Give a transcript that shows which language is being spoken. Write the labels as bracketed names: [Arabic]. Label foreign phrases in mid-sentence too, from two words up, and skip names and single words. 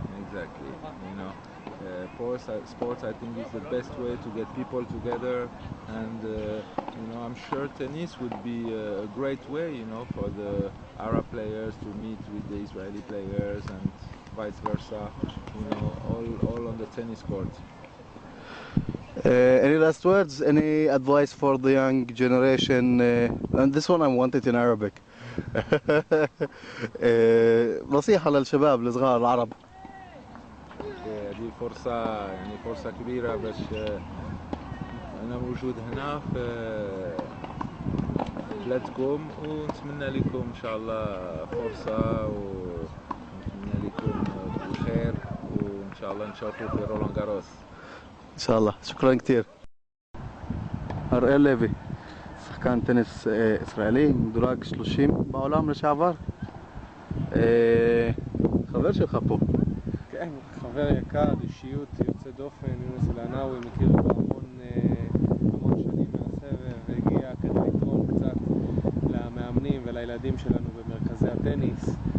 [English] Sports I think is the best way to get people together, and I'm sure tennis would be a great way, for the Arab players to meet with the Israeli players and vice versa, all on the tennis court. Any last words? Any advice for the young generation? And this one I want it in Arabic. [Arabic] نصيحة للشباب الصغار العرب. دي فرصة كبيرة باش أنا موجود هنا في بلادكم، ونتمنى لكم إن شاء الله فرصة، ونتمنى لكم الخير، وإن شاء الله نشوفوا في رولان غاروس. إن شاء الله. شكرا كثير. [Hebrew] أرئيل ليفي שחקן טניס ישראלי, מדורג 30 בעולם לשעבר. חבר שלך פה. כן, חבר יקר, אישיות יוצא דופן, יונס العيناوي, מכיר אותו המון שנים מהסבב, והגיע כדי לתרום קצת למאמנים ולילדים שלנו במרכזי הטניס.